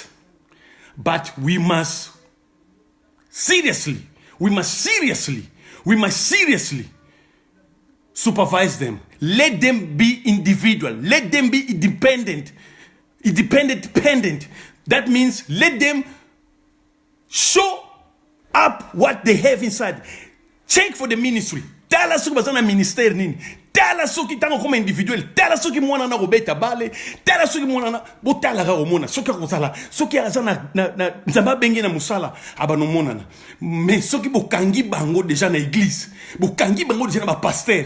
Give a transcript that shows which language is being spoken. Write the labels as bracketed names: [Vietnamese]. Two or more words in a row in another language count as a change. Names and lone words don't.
[English] But we must seriously supervise them. Let them be individual. Let them be independent. That means let them show up what they have inside. Check for the ministry. [Lingala] Tala suki bazana ministère nini. Tala suki tango koma individuel. Tala suki mwana na robeta bale. Tala suki mwana na botala ga omona. Soki akozala. Soki azana na nzamba bengi na musala abano mona na. Mais soki bokangi bango déjà na église. Bokangi bango déjà na ba pasteur.